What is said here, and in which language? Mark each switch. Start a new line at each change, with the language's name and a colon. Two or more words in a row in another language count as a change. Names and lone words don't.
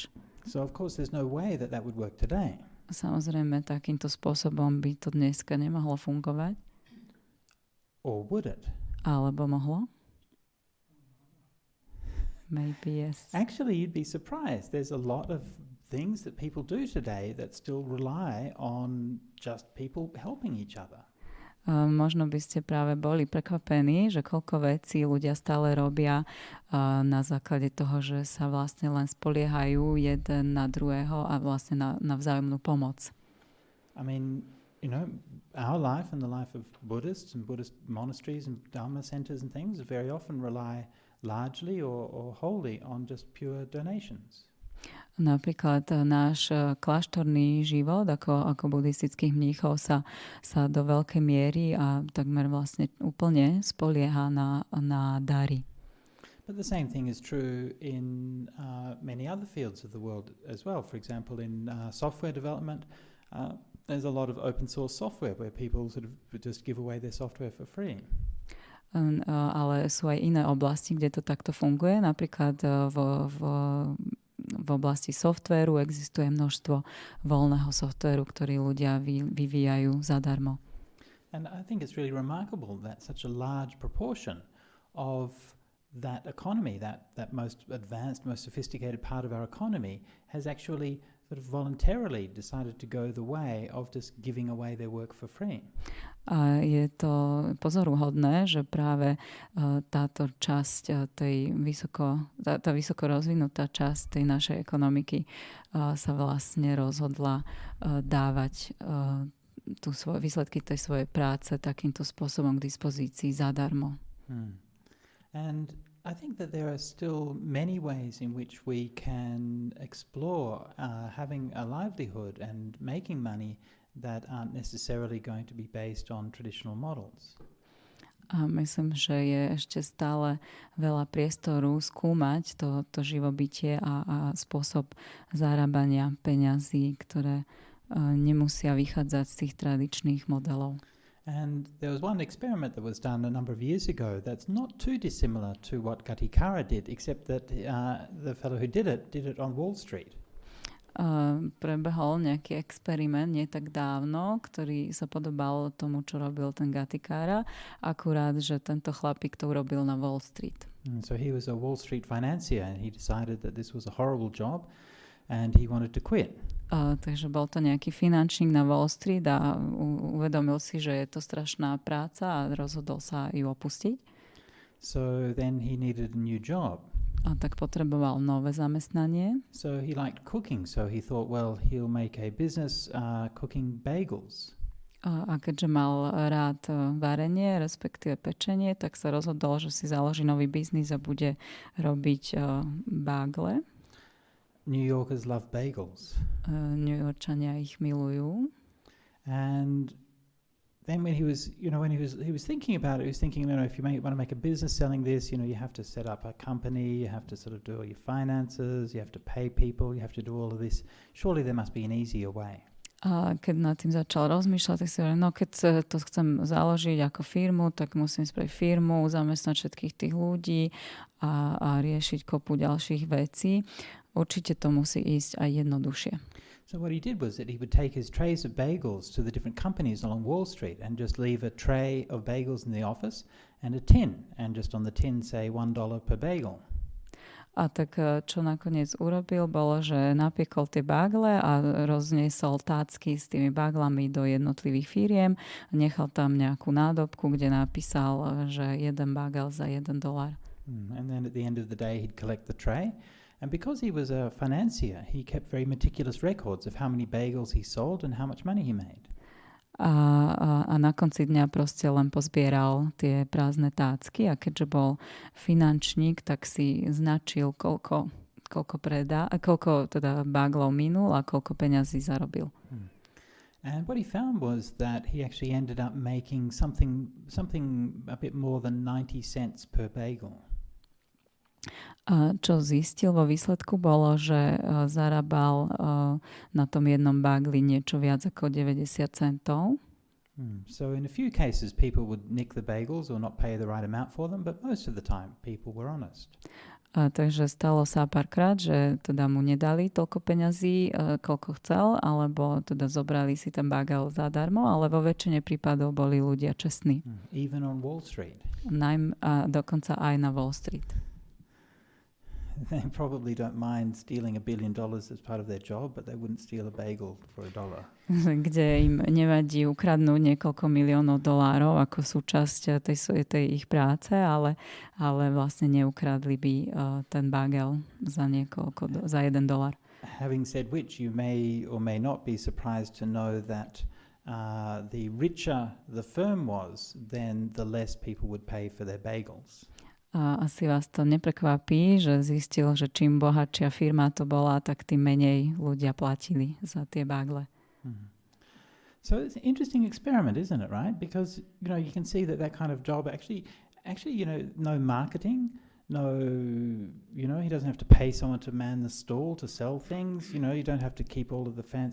English: So of course there's no way that would work today.
Slovak: Samozrejme, takýmto spôsobom by to dneska nemohlo fungovať.
English: Or would it?
Slovak: Alebo mohlo?
English: Maybe yes. Actually, you'd be surprised. There's a lot of things that people do today that still rely on just people helping each other.
Slovak: Možno by ste práve boli prekvapení, že koľko vecí ľudia stále robia na základe toho, že sa vlastne len spoliehajú jeden na druhého a vlastne na vzájomnú pomoc.
English: I mean, you know, our life and the life of Buddhists and Buddhist monasteries and Dharma centers and things very often rely largely or wholly on just pure donations.
Slovak: Napríklad náš kláštorný život ako buddhistických mníchov sa do veľkej miery a takmer vlastne úplne spolieha na dary.
English: But the same thing is true in many other fields of the world as well. For example, in software development, there's a lot of open source software where people sort of just give away their software for free.
Slovak: Ale sú aj iné oblasti, kde to takto funguje. Napríklad v oblasti softvéru existuje množstvo voľného softvéru, ktorý ľudia vyvíjajú zadarmo.
English: And I think it's really remarkable that such a large proportion of that economy, that most advanced, most sophisticated part of our economy, has actually sort of voluntarily decided to go the way of just giving away their work for free.
Slovak: A je to pozoruhodné, že práve táto časť tá vysoko rozvinutá časť tej našej ekonomiky sa vlastne rozhodla dávať výsledky tej svojej práce takýmto spôsobom k dispozícii zadarmo.
English: And I think that there are still many ways in which we can explore having a livelihood and making money that aren't necessarily going to be based on traditional models.
Slovak: A myslím, že je ešte stále veľa priestoru skúmať to živobytie a spôsob zarábania peňazí, ktoré nemusia vychádzať z tých tradičných modelov.
English: And there was one experiment that was done a number of years ago that's not too dissimilar to what Gatikara did, except that the fellow who did it on Wall Street.
Slovak: Prebehol nejaký experiment nie tak dávno, ktorý sa podobal tomu, čo robil ten Gatikára, akurát, že tento chlapík to urobil na Wall Street.
English: So he was a Wall Street financier and he decided that this was a horrible job and he wanted to quit.
Slovak: Takže bol to nejaký finančník na Wall Street a uvedomil si, že je to strašná práca a rozhodol sa ju opustiť.
English: So then he needed a new job.
Slovak: A tak potreboval nové zamestnanie.
English: So he liked cooking, so he thought, well, he'll make a business cooking bagels.
Slovak: A keďže mal rád varenie, respektíve pečenie, tak sa rozhodol, že si založí nový biznis a bude robiť bagle.
English: New Yorkers love bagels.
Slovak: New Yorkčania ich milujú.
English: And then when he was thinking about it, he was thinking, if you want to make a business selling this, you have to set up a company, you have to sort of do all your finances, you have to pay people, you have to do all of this. Surely there must be an easier way.
Slovak: A keď nad tým začal rozmýšľať, tak si hovoril, keď to chcem založiť ako firmu, tak musím spraviť firmu, zamestnať všetkých tých ľudí a riešiť kopu ďalších vecí. Určite to musí ísť aj jednoduchšie.
English: So what he did was that he would take his trays of bagels to the different companies along Wall Street and just leave a tray of bagels in the office and a tin, and just on the tin say $1 per bagel.
Slovak: A tak čo nakoniec urobil, bolo, že napiekol tie bagle a rozniesol tácky s tými baglami do jednotlivých firiem. Nechal tam nejakú nádobku, kde napísal, že jeden bagel za $1.
English: And then at the end of the day he'd collect the tray. And because he was a financier, he kept very meticulous records of how many bagels he sold and how much money he made.
Slovak: A na konci dňa proste len pozbieral tie prázdne tácky a keďže bol finančník, tak si značil, koľko teda baglov minul a koľko peňazí zarobil.
English: And what he found was that he actually ended up making something a bit more than 90 cents per bagel.
Slovak: A čo zistil vo výsledku bolo, že zarábal na tom jednom bagli niečo viac ako 90 centov.
English: So in a few cases people would nick the bagels or not pay the right amount for them, but most of the time people were honest.
Slovak: Takže stalo sa párkrát, že teda mu nedali toľko peňazí, koľko chcel, alebo teda zobrali si ten bagel zadarmo, ale vo väčšine prípadov boli ľudia čestní.
English: Even on Wall Street.
Slovak: Dokonca aj na Wall Street.
English: They probably don't mind stealing $1 billion as part of their job, but they wouldn't steal a bagel for $1.
Slovak: Kde im nevadí ukradnúť niekoľko miliónov dolárov ako súčasť tej ich práce, ale vlastne neukradli by ten bagel za za $1.
English: Having said which, you may or may not be surprised to know that the richer the firm was, then the less people would pay for their bagels.
Slovak: A asi vás to neprekvapí, že zistil, že čím bohatšia firma to bola, tak tým menej ľudia platili za tie bagle.
English: So it's an interesting experiment, isn't it, right? Because, you can see that kind of job actually, no marketing, no, he doesn't have to pay someone to man the stall to sell things, you don't have to keep all of the fans.